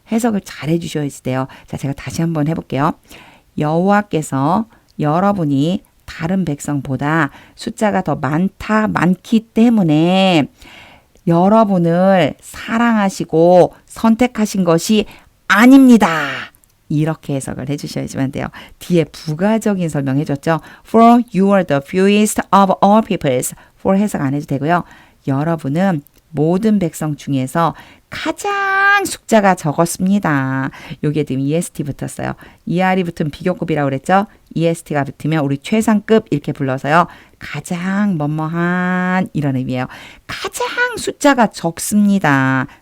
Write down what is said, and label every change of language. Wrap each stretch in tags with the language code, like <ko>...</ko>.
<ko>해석을 잘 해주셔야지 돼요. 자, 제가 다시 한번 해볼게요. 여호와께서 여러분이 다른 백성보다 숫자가 더 많기 때문에 여러분을 사랑하시고 선택하신 것이 아닙니다. 이렇게 해석을 해주셔야지만 돼요. 뒤에 부가적인 설명 해줬죠.</ko> <en>For you are the fewest of all peoples.</en> <ko>for 해석 안 해도 되고요. 여러분은 모든 백성 중에서 가장 숫자가 적었습니다. 여기에 지금 EST 붙었어요. ER이 붙은 비교급이라고 그랬죠. EST가 붙으면 우리 최상급 이렇게 불러서요. 가장 뭐뭐한 이런 의미예요. 가장 숫자가 적습니다.</ko>